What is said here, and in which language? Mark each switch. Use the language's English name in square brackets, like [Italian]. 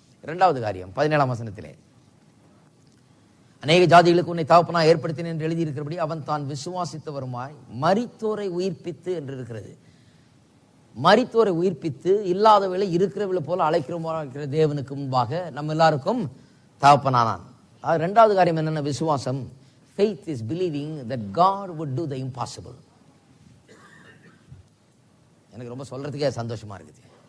[Tamil] இரண்டாவது காரியம் 17ஆம் வசனத்திலே, அநேக ஜாதிகளுக்கு உன்னை தகப்பனா ஏற்படுத்தினேன் என்று எழுதியிருக்கிறபடி அவன் தான் விசுவாசித்தவருமாய் மரித்தோரை உயிர்ப்பித்து என்று இருக்கிறது. மரித்தோரை உயிர்ப்பித்து இல்லாதவளை இருக்கிறவளை போல அழைக்கிற தேவனுக்கு முன்பாக நம்ம எல்லாருக்கும் தகப்பனானான். அது இரண்டாவது காரியம் என்னென்ன? விசுவாசம். [English] Faith is believing that God would do the impossible. [Tamil] எனக்கு ரொம்ப சொல்றதுக்கே சந்தோஷமா இருக்குது.